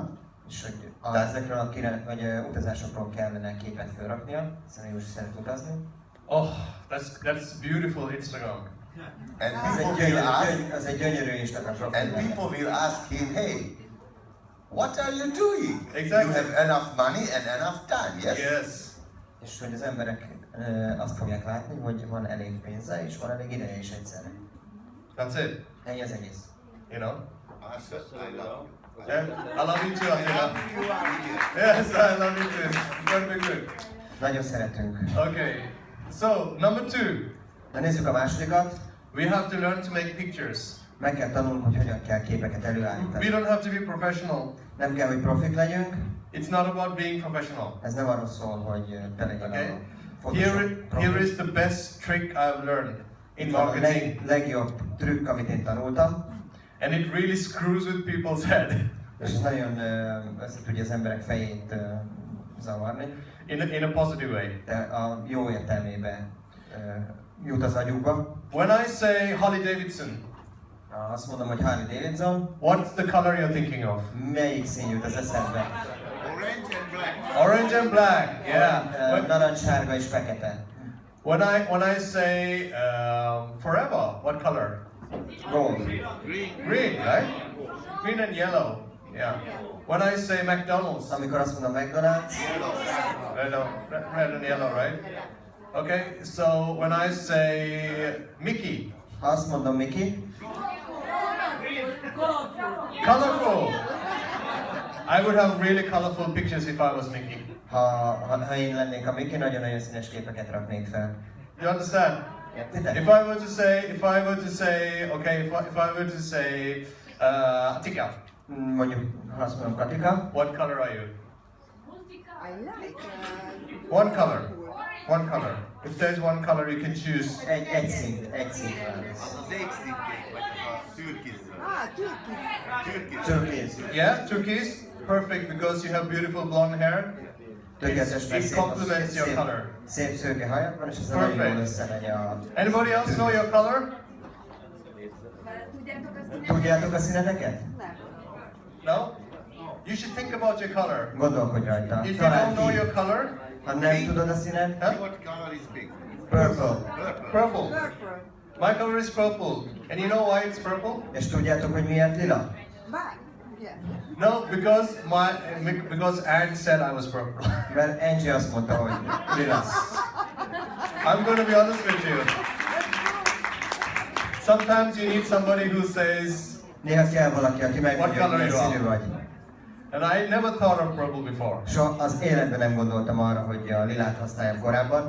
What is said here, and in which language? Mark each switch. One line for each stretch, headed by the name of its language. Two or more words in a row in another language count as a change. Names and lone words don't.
Hungarian: És hogy ezekről a utazásokról kellene képet felraknia, hiszen Józsi szeret utazni.
English: Oh, that's beautiful Instagram. And people will ask,
Hungarian: Ez egy gyönyörű Instagram profil.
English: and people will ask him, hey, what are you doing? Exactly. You have enough money and enough time, yes? Yes.
Hungarian: És hogy az emberek azt fogják látni, hogy van elég pénze és van elég ideje is egyszerre.
English: That's it.
Hungarian: Ennyi az egész.
English: You know? Arshad, I love you. Yeah? I love you too, Attila. Yes, I love you too. It's gonna be good.
Hungarian: Nagyon szeretünk.
English: Okay. So, number 2.
Hungarian: Na nézzük a másodikat.
English: We have to learn to make pictures.
Hungarian: Meg kell tanulnunk, hogy hogyan kell képeket előállítani.
English: We don't have to be professional. Nem kell, hogy profik legyünk. It's not about being professional.
Hungarian: Ez nem arról szól, hogy te legyen
English: Okay?
Hungarian: a Photoshop profi.
English: Here is the best trick I've learned in
Hungarian: A
English: marketing.
Hungarian: legjobb trükk, amit én tanultam.
English: And it really screws with people's head.
Hungarian: És ez nagyon össze tudja az emberek fejét zavarni.
English: In a positive way.
Hungarian: De a jó értelmében jut az agyukba.
English: When I say Harley Davidson,
Hungarian: Azt mondom, hogy Harley Davidson.
English: what's the color you're thinking of?
Hungarian: Melyik szín jut az eszembe?
English: Orange and black. Orange and black. Yeah.
Hungarian: Narancs, sárga és fekete.
English: When I say forever, what color? Gold. Green, right? Green and yellow. Yeah. When I say McDonald's,
Hungarian: Amikor azt mondom McDonald's,
English: red and yellow, right? Okay. So when I say Mickey,
Hungarian: ha azt mondom Mickey,
English: colorful. I would have really colorful pictures if I was Mickey.
Hungarian: ha én lennék a Mickey, nagyon-nagyon színes képeket raknék fel.
English: You understand?
Hungarian: Értitek?
English: If I were to say, okay, if I were to say,
Hungarian: Atika, Mondjuk, ha azt mondom Katika,
English: what color are you? I like One color. One color. If there's one color you can choose.
Hungarian: egy szín válasz. Az az égszínkék, vagy az a türkiz.
English: turkey.
Hungarian: Türkész.
English: Yeah, turquoise. Perfect, because you have beautiful blonde hair.
Hungarian: Tökéletes, mert
English: It complements your color.
Hungarian: szép szőke hajad van, és ez nagyon jól összemegy a...
English: Anybody else know your color?
Hungarian: Tudjátok a színeteket?
English: No? You should think about your color.
Hungarian: Gondolkodj rajta.
English: If you don't
Hungarian: Találd
English: know
Hungarian: ki.
English: your color,
Hungarian: Ha nem tudod a színet,
English: huh? What color is pink? purple. Purple. Purple. My color is purple. And you know why it's purple? És tudjátok, hogy miért lila? Black. Yeah. No, because Anne said I was purple.
Hungarian: Mert Angie azt mondta, hogy lila.
English: I'm going to be honest with you. Sometimes you need somebody who says,
Hungarian: Néha kell valaki, aki
English: What
Hungarian: megmondja, hogy
English: color
Hungarian: milyen
English: you are?
Hungarian: színű vagy.
English: And I never thought of purple before.
Hungarian: So az életben nem gondoltam arra, hogy a lilát használjam korábban.